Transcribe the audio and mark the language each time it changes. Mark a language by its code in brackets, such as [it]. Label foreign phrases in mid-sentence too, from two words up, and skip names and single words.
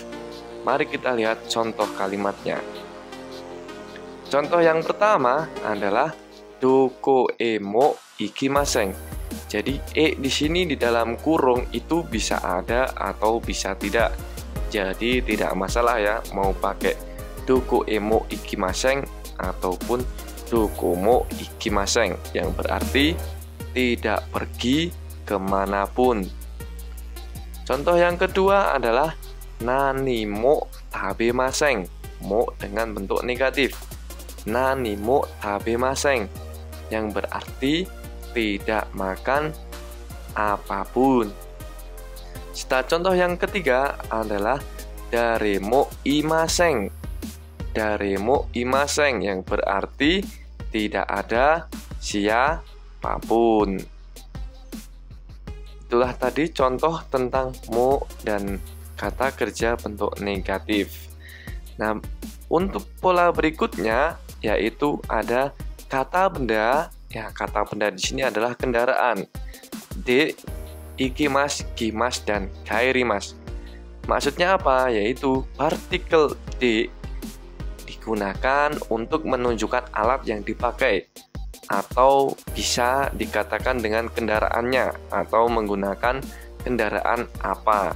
[id] Mari kita lihat contoh kalimatnya. Contoh yang pertama adalah [ja] どこへも行きません. [id] Jadi di sini di dalam kurung itu bisa ada atau bisa tidak. Jadi tidak masalah ya mau pakai [ja] どこへも行きません [id] ataupun [ja] どこも行きません [id] yang berarti tidak pergi kemanapun. Contoh yang kedua adalah [ja] 何も食べません. [id] Mo dengan bentuk negatif. [ja] 何も食べません [id] yang berarti tidak makan apapun. Serta contoh yang ketiga adalah [ja] 誰もいません. 誰もいません [id] yang berarti tidak ada siapapun. Itulah tadi contoh tentang mo dan kata kerja bentuk negatif. Nah, untuk pola berikutnya yaitu ada kata benda. Ya, kata benda di sini adalah kendaraan. [ja] 行きます、来ます, [id] dan kaerimasu. Maksudnya apa? Yaitu partikel digunakan untuk menunjukkan alat yang dipakai, atau bisa dikatakan dengan kendaraannya, atau menggunakan kendaraan apa.